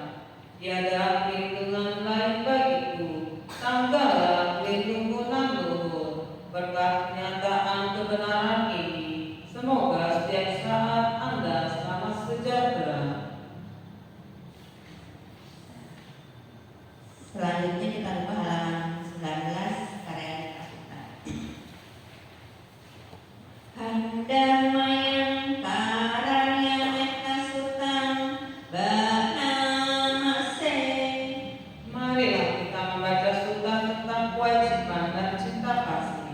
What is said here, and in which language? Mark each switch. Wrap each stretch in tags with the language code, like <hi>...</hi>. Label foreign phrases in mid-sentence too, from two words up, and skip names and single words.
<id>Tiada perlindungan lain bagiku, Sanggala pelindungku nan luhur. Berkat pernyataan kebenaran ini, semoga setiap saat Anda selamat sejahtera. Selanjutnya kita buka halaman 19 karya Kasuta.</id> <pi>Handamayang karanya Kasutan banamase.</pi> <id>Marilah kita membaca suta tentang kewajiban dan cinta kasih.</id>